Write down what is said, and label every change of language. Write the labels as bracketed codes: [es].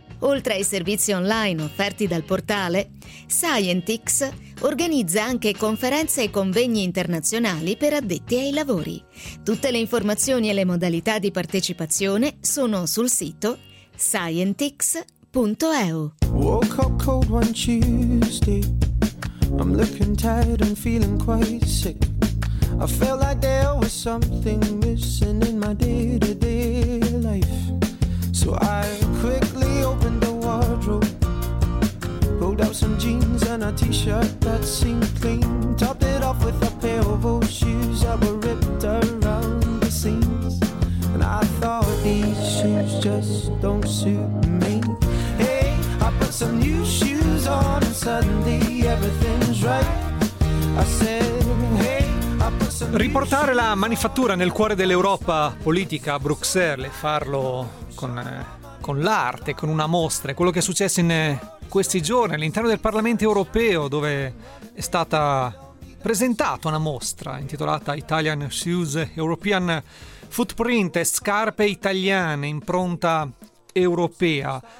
[it] Oltre ai servizi online offerti dal portale, Scientix organizza anche conferenze e convegni internazionali per addetti ai lavori. Tutte le informazioni e le modalità di partecipazione sono sul sito scientix.eu. [en] Woke up cold one Tuesday. I'm looking tired and feeling quite sick. I felt like there was something missing in my day-to-day life. So I quickly opened the wardrobe, pulled out some jeans and a t-shirt that seemed clean, topped it off with a pair of old shoes that were ripped around the seams, and I thought these shoes just don't suit me. Hey, I put some new shoes on and suddenly everything's right. I said, hey. [it] Riportare la manifattura nel cuore dell'Europa politica a Bruxelles, farlo con l'arte, con una mostra, è quello che è successo in questi giorni all'interno del Parlamento europeo, dove è stata presentata una mostra intitolata Italian Shoes, European Footprint, scarpe italiane, impronta europea.